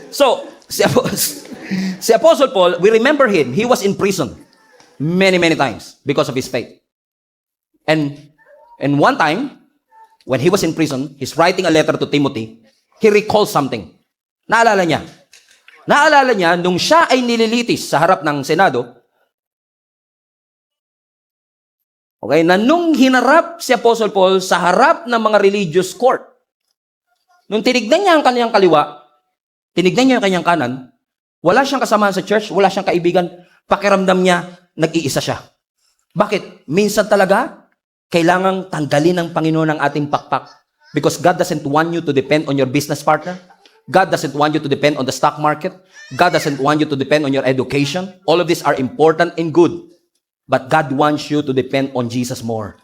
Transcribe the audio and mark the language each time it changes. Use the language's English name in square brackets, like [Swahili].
[English] So, si Apostle Paul, we remember him. He was in prison many, many times because of his faith. And one time, when he was in prison, he's writing a letter to Timothy. He recalls something. [Filipino] Naalala niya. Naalala niya, nung siya ay nililitis sa harap ng Senado, okay, na nung hinarap si Apostle Paul sa harap ng mga religious court, nung tinignan niya ang kanyang kaliwa, tinignan niya ang kanyang kanan, wala siyang kasamahan sa church, wala siyang kaibigan, pakiramdam niya, nag-iisa siya. Bakit? Minsan talaga, Kailangang tanggalin ng Panginoon ang ating pakpak. [English] Because God doesn't want you to depend on your business partner. God doesn't want you to depend on the stock market. God doesn't want you to depend on your education. All of these are important and good. But God wants you to depend on Jesus more.